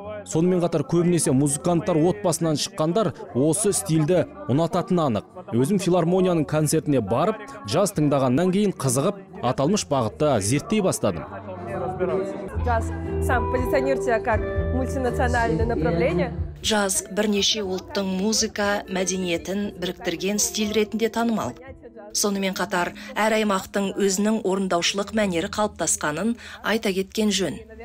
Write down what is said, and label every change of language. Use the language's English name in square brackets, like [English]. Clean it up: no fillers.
[Kazakh] Сонымен қатар көбінесе музыканттар отбасынан шыққандар осы стильді ұнататыны анық. Өзім филармонияның концертіне барып, джаз тыңдағаннан кейін қызығып, аталмыш бағытта зерттей бастадым. [Russian] Джаз сам позиционирует себя как мультинациональное направление. [Kazakh] Джаз бірнеше ұлттың музыка мәдениетін біріктірген стиль ретінде танымал. Сонымен қатар, әр аймақтың өзінің орындаушылық мәнері қалыптасқанын айта кеткен жөн.